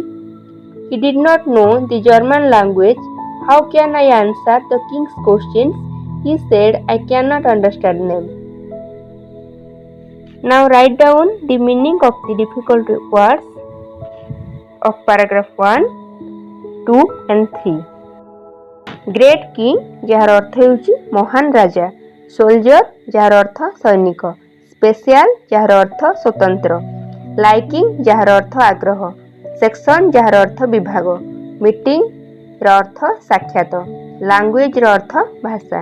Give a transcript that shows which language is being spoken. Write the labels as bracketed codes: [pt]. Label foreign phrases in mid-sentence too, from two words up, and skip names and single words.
[en] He did not know the German language. How can I answer the king's questions? He said, I cannot understand them. Now write down the meaning of the difficult words of paragraph 1, 2 and 3. Great king [or] ଯାହାର ଅର୍ଥ ହେଉଛି ମହାନ ରାଜା, ସୋଲଜର ଯାହାର ଅର୍ଥ ସୈନିକ, ସ୍ପେଶିଆଲ ଯାହାର ଅର୍ଥ ସ୍ୱତନ୍ତ୍ର, ଲାଇକିଂ ଯାହାର ଅର୍ଥ ଆଗ୍ରହ, ସେକ୍ସନ ଯାହାର ଅର୍ଥ ବିଭାଗ, ମିଟିଂ ର ଅର୍ଥ ସାକ୍ଷାତ, ଲାଙ୍ଗୁଏଜ ର ଅର୍ଥ ଭାଷା।